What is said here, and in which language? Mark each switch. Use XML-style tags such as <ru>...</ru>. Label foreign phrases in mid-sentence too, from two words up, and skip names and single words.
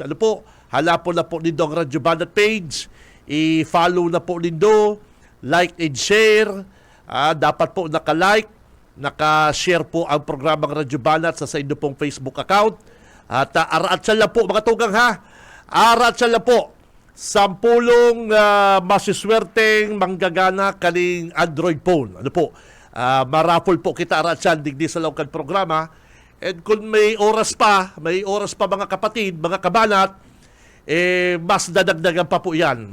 <bik>Halapon na po nindo ang Radyo Banat page. I-follow na po nindo,</bik> <en>like and share.</en> <tl>Dapat po naka-like, naka-share po ang programang Radyo Banat sa inyo pong Facebook account.</tl> <bik>At araat siya lang po, mga tugang, ha? Araat siya lang po sampulong masiswerteng manggagana kaning Android phone. Ano po? Marapol po kita aratsan digdi sa local programa.</bik> <tl>And kung may oras pa mga kapatid, mga kabanat, mas dadagdagan pa po yan.</tl>